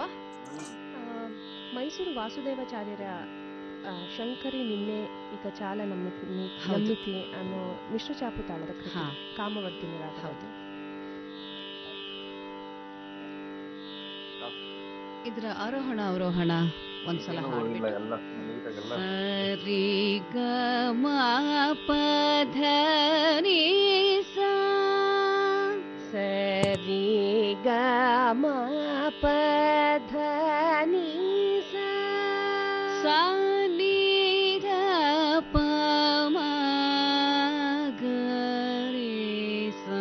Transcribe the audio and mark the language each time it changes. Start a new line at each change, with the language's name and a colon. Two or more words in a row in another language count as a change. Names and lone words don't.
Kannada: ಮೈಸೂರು ವಾಸುದೇವಾಚಾರ್ಯರ ಶಂಕರಿ ನಿನ್ನೆ ಈಗ ಚಾಲ ಹೌದು. ನಮ್ಮಿತಿ ಅನ್ನೋ ಮಿಶ್ರ ಚಾಪು ತಾಳದ ಕೃತಿ ಹಾ. ಕಾಮವರ್ತಿನಿ ರಾಗ. ಹೌದು. ಇದರ ಆರೋಹಣ ಅವರೋಹಣ ಒಂದ್ಸಲ ಹಾಡ್ಬಿಟ್ಟು ಸರಿ ಗ ಮ ಪ ಧ ನಿ ಸಾ ಸರಿ ಗ ಮ ಪ ಧ ನಿ ಸಾ ಸಾ ನಿ ಧ ಪ ಮ ಗ ರೇ ಸಾ